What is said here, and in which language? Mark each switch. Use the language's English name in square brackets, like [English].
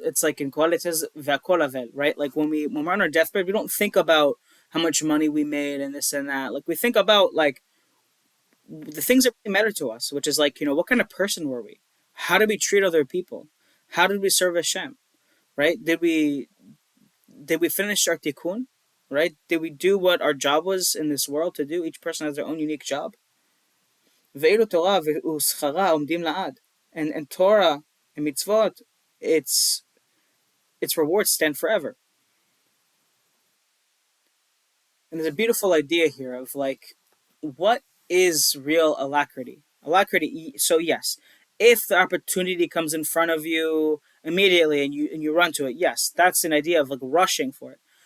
[English] It's like in Qur'an it says ve'akol avel, right? Like when we're on our deathbed, we don't think about how much money we made and this and that. Like we think about like the things that really matter to us, which is like what kind of person were we? How did we treat other people? How did we serve Hashem? Right? Did we finish our tikkun? Right? Did we do what our job was in this world to do? Each person has their own unique job. [Hebrew] ואילו תורה ושכרה עומדים לעד. [English] And Torah and mitzvot, its rewards stand forever. And there's a beautiful idea here of like, what is real alacrity? Alacrity. So yes, if the opportunity comes in front of you immediately and you run to it, yes, that's an idea of like rushing for it.